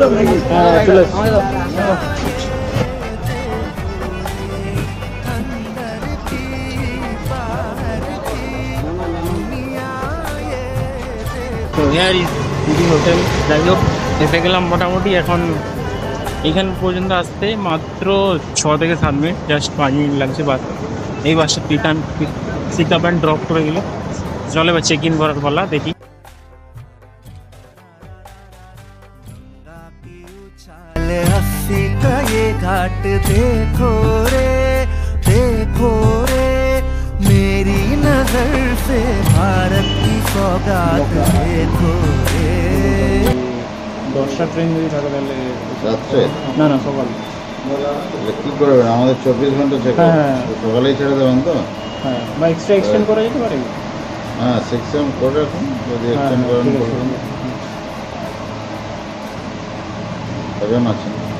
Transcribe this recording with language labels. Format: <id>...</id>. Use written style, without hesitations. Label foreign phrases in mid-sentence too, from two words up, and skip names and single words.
<bn>হ্যাঁ, চলে হোটেল। যাই হোক, এসে গেলাম মোটামুটি। এখন এইখান পর্যন্ত আসতে মাত্র 6 থেকে 7 মিনিট, জাস্ট 5 মিনিট লাগছে। বাস এই বাসটা</bn> <en>pick up and drop</en> <bn>করে দিল। চলে বা</bn> <en>check in</en> <bn>করার পালা, দেখি।</bn> <hi>घाट देखो रे मेरी नजर से भारत की सौगात देखो रे।</hi> <bn>10টা ট্রেন যদি থাকে তাহলে রাত্রে না সকাল কি করবেন? আমাদের 24 ঘন্টা চেক, সকালেই ছেড়ে দেবেন তো? হ্যাঁ, বা</bn> <en>extra extend</en> <bn>করা যেতে পারে। হ্যাঁ, 6 AM করে রাখুন, যদি এক্সটেন্ড করেন করুন। কজন আছেন?</bn>